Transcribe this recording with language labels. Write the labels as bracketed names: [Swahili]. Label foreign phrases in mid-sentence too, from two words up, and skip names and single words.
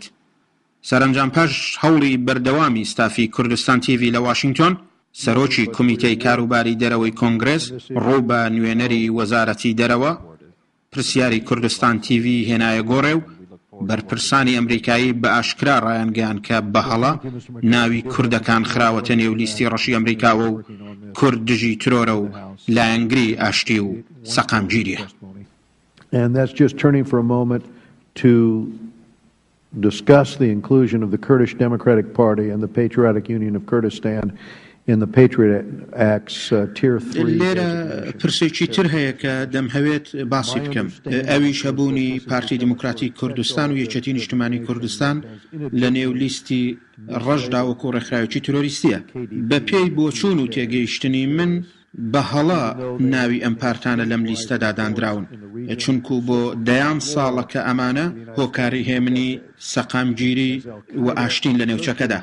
[Central Kurdish] سەرنجام پاش هەوڵی بەردەوامی ستافی کوردستان تیڤی لە واشنگتن، سەرۆکی کۆمیتەی کاروباری دەرەوەی کۆنگرێس ڕوو بە نوێنەری وەزارەتی دەرەوە پرسیاری کوردستان تیڤی هێنایە گۆڕێ و بەرپرسانی ئەمریکایی بە ئاشکرا ڕایانگەیان کە بەهەڵە ناوی کوردەکان خراوەتە نێو لیستی ڕەشی ئەمریکاوە و کورد دژی ترۆرە و لایەنگری ئاشتی و سەقامگیریە. [English] And that's just turning for a moment to discuss the inclusion of the Kurdish Democratic Party and the Patriotic Union of Kurdistan in the Patriot Act's Tier 3. [Central Kurdish] لێرە پرسێکی تر هەیە کە دەمهەوێت باسی بکەم، ئەویش هەبوونی پارتی دیموکراتی کوردستان و یەکێتی نیشتیمانی کوردستان لە نێو لیستی ڕەشدا وەکو ڕێکخراوێکی تۆریستیە. بە پێی بۆچوون و تێگەیشتنی من بەهەڵە ناوی ئەم پارتانە لەم لیستەدا دانراون، چونکو بۆ دەیان ساڵە کە ئەمانە هۆکاری هێمنی سەقامگیری و ئاشتین لە نێوچەکەدا.